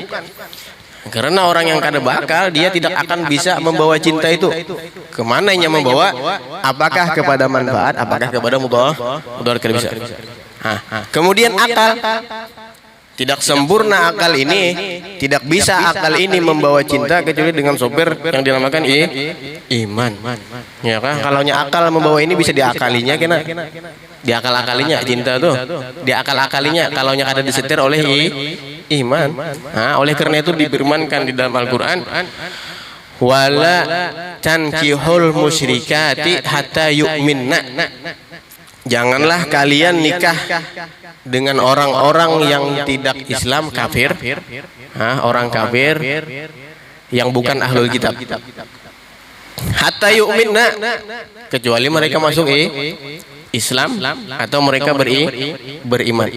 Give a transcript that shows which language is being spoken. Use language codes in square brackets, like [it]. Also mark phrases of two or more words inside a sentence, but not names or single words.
[bjn] Karena orang yang kada bakal, dia tidak akan bisa membawa cinta itu kemananya membawa, apakah kepada manfaat, apakah kepada mudarat, kada bisa. [id] Kemudian akal, tidak sempurna akal ini, tidak bisa akal ini membawa cinta kecuali dengan sopir yang dinamakan iman. Ya kan? Kalau akal membawa ini bisa diakalinya, [bjn] kena diakal-akalinya cinta tuh, diakal-akalinya kalau kada disetir oleh iman. [id] Oleh karena itu difirmankan di dalam Al-Quran, [ar] wala tankihul musyrikati hatta yu'minna. [id] Janganlah kalian nikah dengan orang-orang yang tidak Islam, kafir, orang kafir yang bukan ahlul kitab. [ar] Hatta yu'minna, [id] kecuali mereka masuk Islam atau mereka beriman.